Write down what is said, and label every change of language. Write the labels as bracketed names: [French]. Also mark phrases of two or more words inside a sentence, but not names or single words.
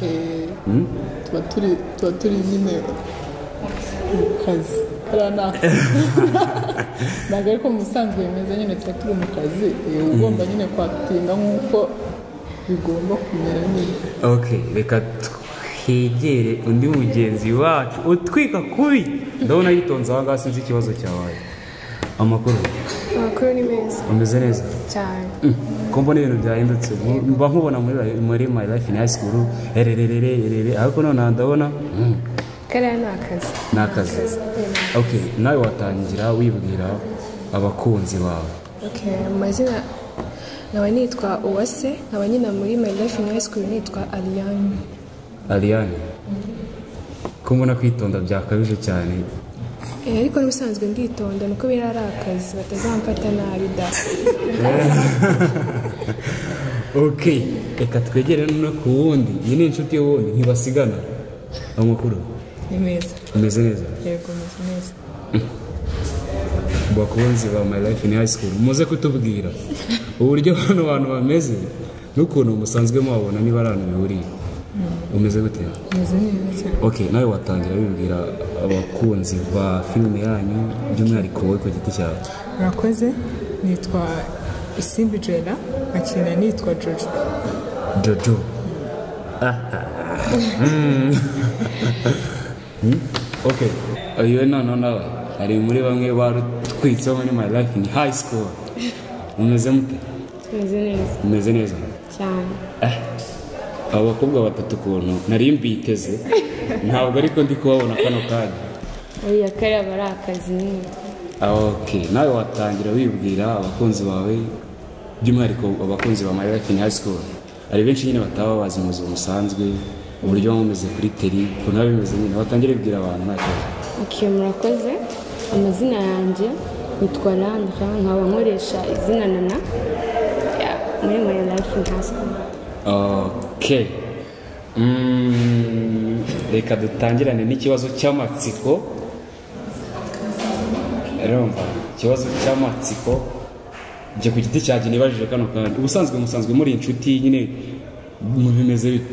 [Kinyarwanda] tuba turi nyine mu kazi ntabwo ariko mu busanzwe bimeze nyine tuba turi mu kazi ugomba nyine kwakitinga nk'uko bigomba kumera neza. Okay, reka twegere undi mugenzi wacu utwika kuri ndabona yitonze aha ngaha sinzi ikibazo cyabaye. Amakuru ni meza. Umeze neza cyane. Ko mbona ibintu byahindutse mba nkubona muri my life in high school ariko none ndabona kariya ni akazi. Okay, nawe watangira wibwira abakunzi bawe. Okay, amazina nkaba nitwa Uwase nkaba nyina muri my life in high school nitwa Ariane. Ko mbona kwitonda byakabije cyane. Ariko n'ubusanzwe nditonda nuko biri ari akazi batazamfata nabi da. Okay, reka twegere no ku wundi iyi ni inshuti y'uwundi ntibasigana. Amakuru ni meza. Umeze neza? Yego umeze neza. Bakunzi ba my life in high school muze kutubwira uburyo hano abantu bameze n'ukuntu musanzwe mubabona niba ari abantu bihuriye. Umeze gute? Umeze neza. Okay, nawe watangira wibwira abakunzi ba filime yanyu by'umwihariko wowe ku giti cyawe. Murakoze, nitwa Isimbi Jela akina nitwa Jojo. Okay, ayo nawe ari muri bamwe barutwitseho muri my life in high school. Umeze mute? Umeze neza cyane. Abakobwa batatu kuntu nari mbiteze ntabwo ariko ndi kubabona kano kanya. Oya kare bari akazi nyine. Okay, nawe watangira wibwira abakunzi bawe by'umwihariko abakunzi ba my life in high school. Ari benshi nyine bataba bazi mu buzima busanzwe uburyo bameze kuri teri ko nawe bimeze nyine watangira wibwira abantu ntacyo. Okay, murakoze. Amazina yanjye nitwa Landra nkaba nkoresha izina Nana muri my life in high school. Okay. Reka dutangirane n'ikibazo cy'amatsiko. Urumva ikibazo cy'amatsiko je ku giti cyaje nibajije kano kandi ubusanzwe muri inshuti nyine mu bimeze bite?